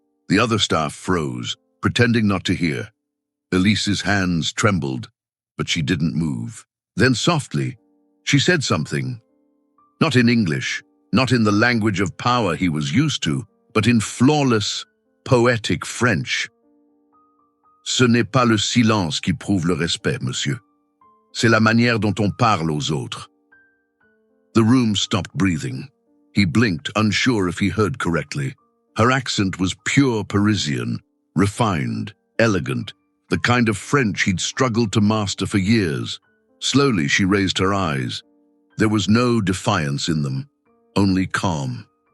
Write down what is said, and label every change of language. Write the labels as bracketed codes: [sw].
[en] The other staff froze, pretending not to hear. Elise's hands trembled, but she didn't move. Then softly, she said something. Not in English, not in the language of power he was used to, but in flawless, poetic French. [fr] "Ce n'est pas le silence qui prouve le respect, monsieur. C'est la manière dont on parle aux autres." [en] The room stopped breathing. He blinked, unsure if he heard correctly. Her accent was pure Parisian, refined, elegant, the kind of French he'd struggled to master for years. Slowly, she raised her eyes. There was no defiance in them, only calm.